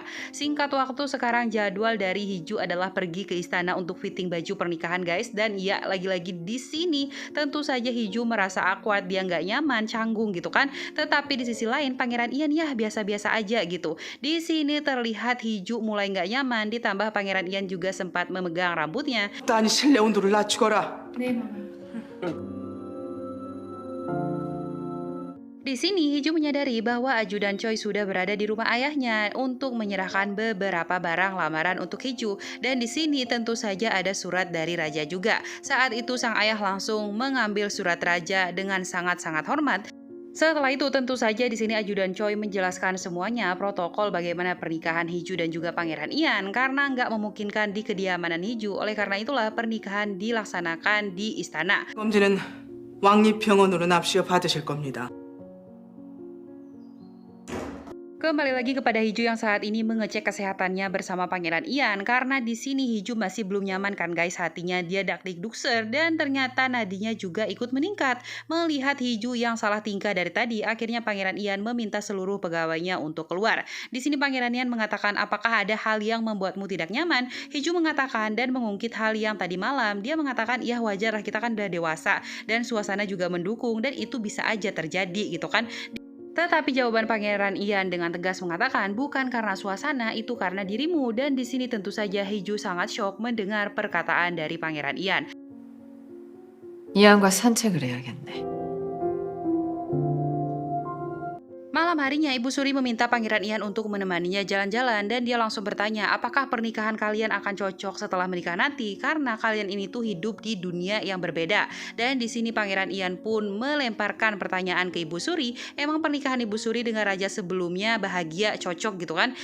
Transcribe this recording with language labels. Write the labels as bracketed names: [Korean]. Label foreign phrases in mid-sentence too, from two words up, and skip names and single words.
[Indonesian] Singkat waktu sekarang jadwal dari Hiju adalah pergi ke istana untuk fitting baju pernikahan guys. Dan ya lagi-lagi di sini tentu saja Hiju merasa awkward, dia nggak nyaman, canggung gitu kan. Tetapi di sisi lain Pangeran Ian ya biasa-biasa aja gitu. Di sini terlihat Hiju mulai nggak nyaman, ditambah Pangeran Ian juga sempat memegang rambutnya. [Korean] 아니 실내 온도를 낮추거라. [Indonesian] Di sini Hiju menyadari bahwa ajudan Choi sudah berada di rumah ayahnya untuk menyerahkan beberapa barang lamaran untuk Hiju. Dan di sini tentu saja ada surat dari raja juga. Saat itu sang ayah langsung mengambil surat raja dengan sangat-sangat hormat. Setelah itu tentu saja di sini ajudan Choi menjelaskan semuanya protokol bagaimana pernikahan Hiju dan juga Pangeran Ian karena nggak memungkinkan di kediamanan Hiju. Oleh karena itulah pernikahan dilaksanakan di istana. [Korean] 범진은 왕립병원으로 납시어 받으실 겁니다. [Indonesian] Kembali lagi kepada Hiju yang saat ini mengecek kesehatannya bersama Pangeran Ian karena di sini Hiju masih belum nyaman kan guys, hatinya dia dakdikdukser dan ternyata nadinya juga ikut meningkat. Melihat Hiju yang salah tingkah dari tadi, akhirnya Pangeran Ian meminta seluruh pegawainya untuk keluar. Di sini Pangeran Ian mengatakan apakah ada hal yang membuatmu tidak nyaman? Hiju mengatakan dan mengungkit hal yang tadi malam. Dia mengatakan ya wajar lah, kita kan udah dewasa dan suasana juga mendukung dan itu bisa aja terjadi gitu kan. Tetapi jawaban Pangeran Ian dengan tegas mengatakan bukan karena suasana, itu karena dirimu. Dan di sini tentu saja Hiju sangat shock mendengar perkataan dari Pangeran Ian. [Korean] 이안과 산책을 해야겠네. [Indonesian] Malam harinya Ibu Suri meminta Pangeran Ian untuk menemaninya jalan-jalan dan dia langsung bertanya apakah pernikahan kalian akan cocok setelah menikah nanti karena kalian ini tuh hidup di dunia yang berbeda. Dan di sini Pangeran Ian pun melemparkan pertanyaan ke Ibu Suri, emang pernikahan Ibu Suri dengan raja sebelumnya bahagia, cocok gitu kan?